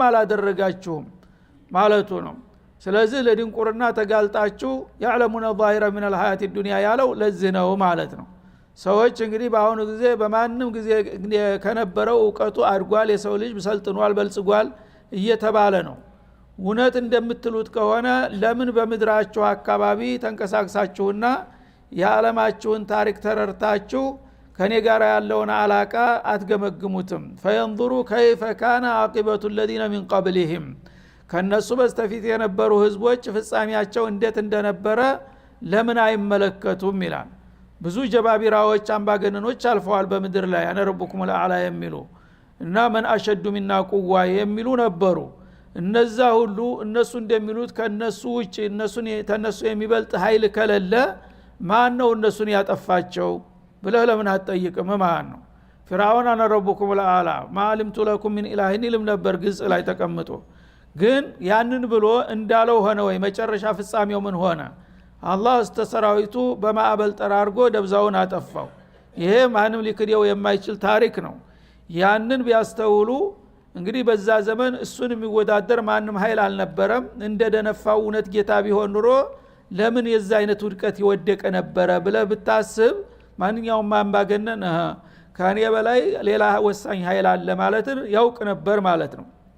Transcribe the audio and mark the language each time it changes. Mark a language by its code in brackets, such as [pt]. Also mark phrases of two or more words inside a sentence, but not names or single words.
[am] አላደረጋችሁም ማለቱ ነው። ስለዚህ ለድንቁርና ተጋልጣችሁ [ar] يعلمون ظاهرا من الحياة الدنيا [am] ያለው ለዚህ ነው ማለት ነው። ሰዎች እንግዲህ በአሁኑ ጊዜ በማንም ጊዜ ከነበረው ዕውቀቱ አድጓል፣ የሰው ልጅ ሰልጥኗል፣ በልጽጓል እየተባለ ነው። እውነት እንደምትሉት ከሆነ ለምን በምድራችሁ አካባቢ ተንቀሳቅሳችሁና የዓለማችሁን ታሪክ ተረርታችሁ ከኔ ጋር ያለውን አላቃ አትገመግሙትም? [ar] فينظروا كيف كان عاقبة الذين من قبلهم [am] ከነሱ በስተፊት የነበሩ ህዝቦች ፍጻሜያቸው እንዴት እንደነበረ ለምን አይመለከቱም ይላል። ብዙ ጀባቢራዎች አምባገነኖች አልፈዋል በመድር ላይ [ar] أنا ربكم الأعلى [am] የሚሉ እና [ar] من اشد منا [am] قوة የሚሉ ነበሩ እነዛ ሁሉ እነሱ እንደሚሉት ከነሱ ውጭ ተነሱ የሚበልጥ ኃይል ከሌለ ማን ነው እነሱን ያጠፋቸው ብለህ ለምን አትጠይቅም ማለት ነው ፍራውን [ar] أنا ربكم الأعلى ما علمت لكم من اله [am] ይልም ነበር ግልጽ ላይ ተቀምጦ ግን ያንን ብሎ እንዳለው ሆነ ወይ መጨረሻ ፍጻሜው ምን ሆነ አላህ እስተሰራዊቱ በማዕበል ጠራርጎ ደብዛውን አጠፋው ይሄ ማንም ሊክደው የማይችል ታሪክ ነው ያንን ቢያስተውሉ እንግዲህ በዛ ዘመን እሱን የሚወዳደር ማንም ኃይል አልነበረም እንደደነፋው እውነት ጌታ ቢሆን ኑሮ ለምን የዛ አይነት ውድቀት ይወደቀ ነበረ ብለ ብታስብ ማንኛውም አምባገነን ከኔ በላይ ሌላ ወሳኝ ኃይል አለ ማለት ያውቅ ነበር ማለት ነው